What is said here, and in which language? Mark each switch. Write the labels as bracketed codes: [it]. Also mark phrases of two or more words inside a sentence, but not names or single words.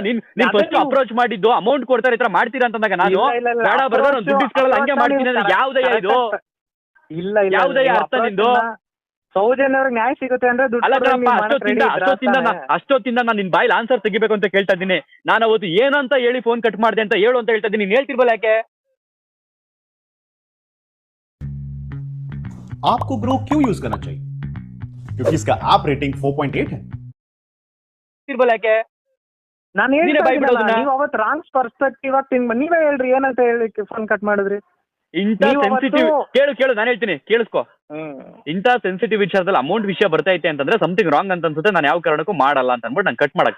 [kn] ನೀನ್ [en] first approach [kn] ಮಾಡಿದ್ದು ಅಮೌಂಟ್ ಕೊಡ್ತಾರೆ ಈ ತರ ಮಾಡ್ತೀರಾ ಅಂತಂದಾಗ ನಾನು ಬೇಡ ಬ್ರದರ್ ದುಡ್ಡು ಇಸ್ಕೊಳ್ಳಲ್ಲ ಹಂಗೆ ಮಾಡ್ತೀನಿ ಅಂದ್ರೆ ಯಾವ್ದಯ್ಯ ಇದು? ಯಾವ್ದಯ್ಯ ಅರ್ಥ ನಿಂದು? ಸೌಜನ್ಯ ಅವ್ರಿಗೆ ನ್ಯಾಯ ಸಿಗುತ್ತೆ ಅಂದ್ರೆ ಅಷ್ಟೊತ್ತಿಂದ ನಾನು ನಿನ್ ಬಾಯಲ್ಲಿ ಆನ್ಸರ್ ತೆಗಿಬೇಕು ಅಂತ ಕೇಳ್ತಾ ಇದ್ದೀನಿ. ನಾನು ಅವತ್ತು ಏನಂತ ಹೇಳಿ ಫೋನ್ ಕಟ್ ಮಾಡಿದೆ ಅಂತ ಹೇಳು ಅಂತ ಹೇಳ್ತಾ ಇದ್ದೀನಿ. ನೀನ್ ಹೇಳ್ತಿರ್ಬಲ್ಲ ಯಾಕೆ? [hi] आपको ग्रो क्यों यूज करना चाहिए? क्योंकि इसका ऐप रेटिंग 4.8 है. [kn] ಯಾಕೆ ನಾನು ನೀವು ಅವತ್ತು [en] wrong perspective [kn] ಆಗಿ ನೀವೇ ಹೇಳ್ರಿ ಏನಂತ ಹೇಳಿ ಫೋನ್ ಕಟ್ ಮಾಡಿದ್ರಿ. ಇಂಥ ಸೆನ್ಸಿಟಿವ್ ಕೇಳು ನಾನು ಹೇಳ್ತೀನಿ ಕೇಳಿಸ್ಕೊ. ಇಂಥ ಸೆನ್ಸಿಟಿವ್ ವಿಚಾರದಲ್ಲಿ ಅಮೌಂಟ್ ವಿಷಯ ಬರ್ತೈತೆ ಅಂತಂದ್ರೆ [en] something wrong [kn] ಅಂತ ಅನ್ಸುತ್ತೆ. ನಾನು ಯಾವ ಕಾರಣಕ್ಕೂ ಮಾಡಲ್ಲ ಅಂತ ಅನ್ಬಿಟ್ಟು ನಾನು ಕಟ್ ಮಾಡಕ್ಕೆ